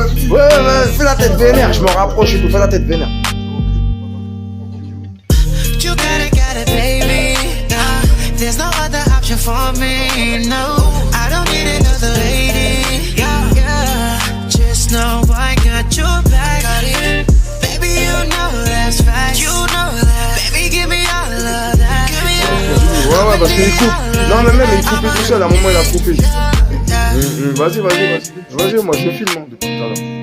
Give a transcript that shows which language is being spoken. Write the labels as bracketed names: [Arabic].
[French] Ouais, fais la tête vénère, je me rapproche et tout, fais la tête vénère. [English] You got it, baby. There's no other option for me. No, I don't need another lady. Yeah. Just know I got your back. Baby, you know that's fact. You know that. Baby, give me all of that. Give me all of that. [French] Ouais, parce qu'il coupe. Non, mais même il coupait tout seul, à un moment il a coupé. Vas-y, moi je filme depuis tout à l'heure.